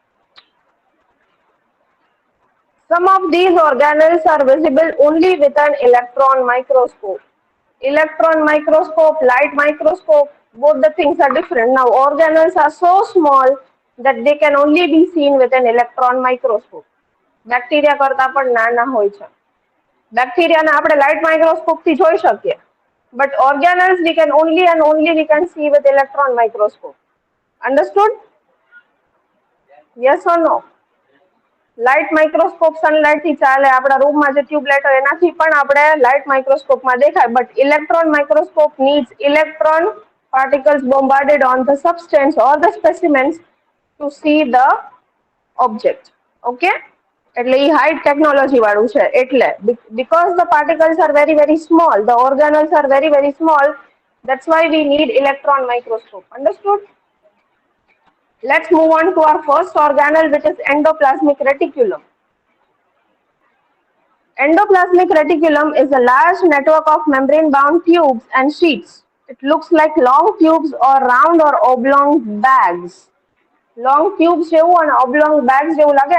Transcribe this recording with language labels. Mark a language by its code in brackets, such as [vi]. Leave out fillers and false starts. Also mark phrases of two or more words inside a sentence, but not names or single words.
[en] Some of these organelles are visible only with an electron microscope. Electron microscope, light microscope, both the things are different. Now organelles are so small that they can only be seen with an electron microscope. [gu] બેક્ટેરિયા કરતા પણ નાના હોય છે. બેક્ટેરિયાને આપણે [en] light microscopeથી [gu] જોઈ શકીએ. [en] But organelles we can only and only we can see with electron microscope. Understood? Yes or no? light microscope [gu] સનલાઇટ થી ચાલે, આપણા રૂમમાં જે ટ્યુબલાઇટ હોય એનાથી પણ આપણે [en] light microscopeમાં [gu] દેખાય, [en] but electron microscope needs electron particles bombarded on the substance or the specimens to see the object. Okay? [gu] એટલે એ [en] high technology [gu] વાળું છે. [en] એટલે because the particles are very very small, the organelles are very very small, that's why we need electron microscope. Understood? Let's move on to our first organelle, which is endoplasmic reticulum. Endoplasmic reticulum is a large network of membrane-bound tubes and sheets. It looks like long tubes or round or oblong bags. Long tubes [gu] જેવું અને [en] oblong bags [gu] જેવું લાગે.